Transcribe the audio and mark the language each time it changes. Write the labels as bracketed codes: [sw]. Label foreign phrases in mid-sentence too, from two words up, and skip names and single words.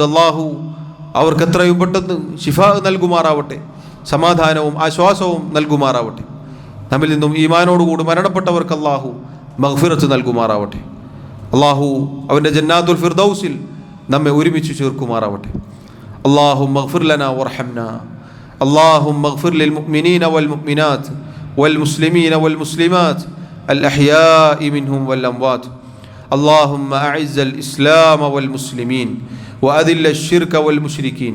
[ml] അള്ളാഹു അവർക്ക് എത്രയും പെട്ടെന്ന് ശിഫാ നൽകുമാറാവട്ടെ. സമാധാനവും ആശ്വാസവും നൽകുമാറാവട്ടെ. നമ്മിൽ നിന്നും ഈമാനോടുകൂടി മരണപ്പെട്ടവർക്ക് അള്ളാഹു മഗ്ഫിറത്ത് നൽകുമാറാവട്ടെ. അള്ളാഹു അവൻ്റെ ജന്നാത്തുൽ ഫിർദൗസിൽ നമ്മെ ഒരുമിച്ച് ചേർക്കുമാറാവട്ടെ. [ar] اللهم اغفر لنا وارحمنا. اللهم اغفر للمؤمنين والمؤمنات والمسلمين والمسلمات الأحياء منهم والأموات. اللهم أعز الإسلام والمسلمين وأذل الشرك والمشركين.